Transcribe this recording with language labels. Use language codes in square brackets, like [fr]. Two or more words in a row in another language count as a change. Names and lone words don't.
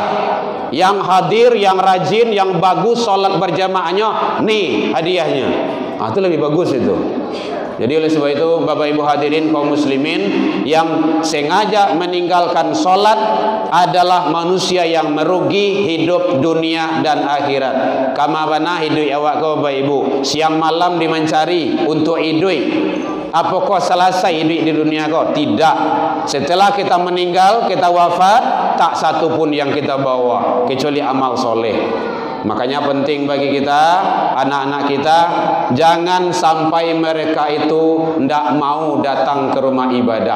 [id] Yang hadir, yang rajin, yang bagus sholat berjamaahnya, nih hadiahnya. Itu lebih bagus itu. Jadi oleh sebab itu Bapak Ibu hadirin kaum muslimin, yang sengaja meninggalkan sholat adalah manusia yang merugi hidup dunia dan akhirat. [min] Kama bana hidup awak kau Bapak Ibu, siang malam dimencari untuk hidup. [id] Apakah selesai hidup di dunia kau? Tidak. Setelah kita meninggal, kita wafat, tak satu pun yang kita bawa kecuali amal soleh. Makanya penting bagi kita, anak-anak kita, jangan sampai mereka itu tidak mau datang ke rumah ibadah.